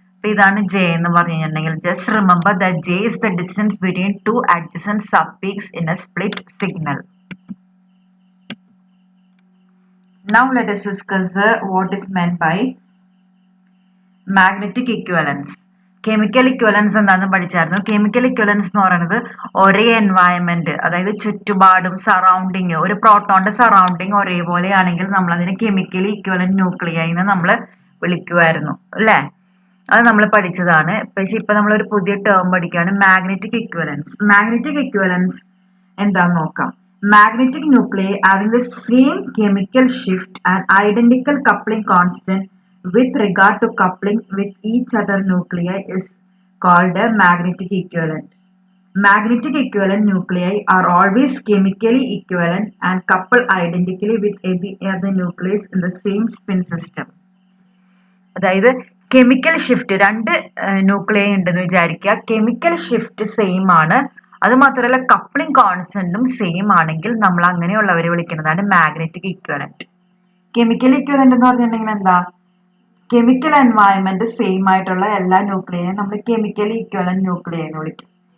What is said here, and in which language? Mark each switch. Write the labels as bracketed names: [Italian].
[Malayalam] അപ്പൊ ഇതാണ് ജെ എന്ന് പറഞ്ഞു കഴിഞ്ഞിട്ടുണ്ടെങ്കിൽ [English] Just remember that J is the distance between two adjacent sub peaks in a split signal. Now let us discuss what is meant by magnetic equivalence. [Malayalam] Chemical ഇക്വലൻസ് എന്താണെന്ന് പഠിച്ചായിരുന്നു. Chemical ഇക്വലൻസ് എന്ന് പറയുന്നത് ഒരേ environment, അതായത് ചുറ്റുപാടും സറൗണ്ടിങ്, ഒരു പ്രോട്ടോണിന്റെ സറൗണ്ടിങ് ഒരേപോലെയാണെങ്കിൽ നമ്മൾ അതിനെ chemically equivalent ന്യൂക്ലിയായി എന്ന് നമ്മൾ വിളിക്കുമായിരുന്നു അല്ലേ? അത് നമ്മൾ പഠിച്ചതാണ്. പക്ഷെ ഇപ്പൊ നമ്മൾ ഒരു പുതിയ ടേം പഠിക്കുകയാണ്, മാഗ്നറ്റിക് ഇക്വലൻസ്. മാഗ്നറ്റിക് ഇക്വലൻസ് എന്താന്ന് നോക്കാം. [English] Magnetic nuclei having the same chemical shift and identical coupling constant with regard to coupling with each other nuclei is called a magnetic equivalent. Magnetic equivalent nuclei are always chemically equivalent and couple identically with any other nucleus in the same spin system. [Malayalam] അതായത് chemical shift, രണ്ട് nuclei ഉണ്ടെന്ന് വിചാരിക്കുക, chemical shift same ആണ്, അത് മാത്രമല്ല coupling കോൺസ്റ്റന്റും same ആണെങ്കിൽ നമ്മൾ അങ്ങനെയുള്ളവരെ വിളിക്കുന്നതാണ് മാഗ്നറ്റിക് ഇക്വലന്റ്. കെമിക്കൽ ഇക്വലന്റ് എന്ന് പറഞ്ഞിട്ടുണ്ടെങ്കിൽ എന്താ, കെമിക്കൽ എൻവയൺമെന്റ് സെയിം ആയിട്ടുള്ള എല്ലാ ന്യൂക്ലിയയും നമ്മൾ കെമിക്കലി ഇക്വലന്റ് ന്യൂക്ലിയ എന്ന് വിളിക്കും.